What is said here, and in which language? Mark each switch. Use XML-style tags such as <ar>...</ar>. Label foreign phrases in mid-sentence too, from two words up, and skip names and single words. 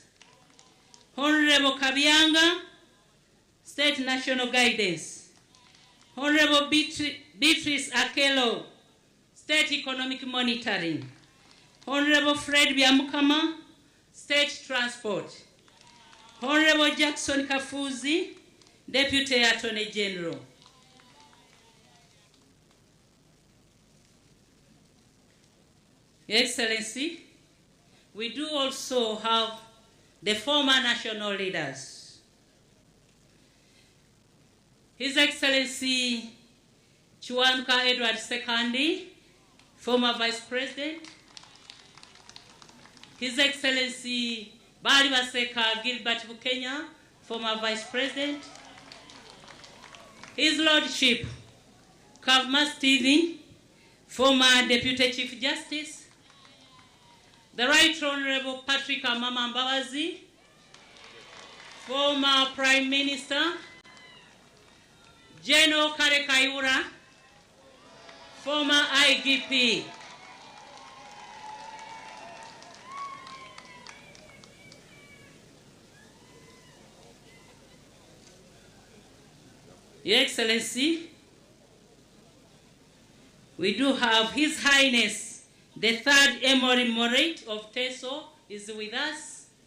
<en>Honorable Kabianga, State National Guidance. Honorable Beatrice Akelo, State Economic Monitoring. Honorable Fred Biamukama, State Transport. Honorable Jackson Kafuzi, Deputy Attorney General. Your Excellency, we do also have the former national leaders. His Excellency Chiwanuka Edward Sekandi, former Vice President. His Excellency Bali Baseka Gilbert Bukenya, former Vice President. His Lordship Kavma Stephen, former Deputy Chief Justice. The Right Honorable Patrick Amama Mbabazi, former Prime Minister. General Kare Kaiura, former IGP. Your Excellency, we do have His Highness, the Third Emory Morate of Teso is with us.</en>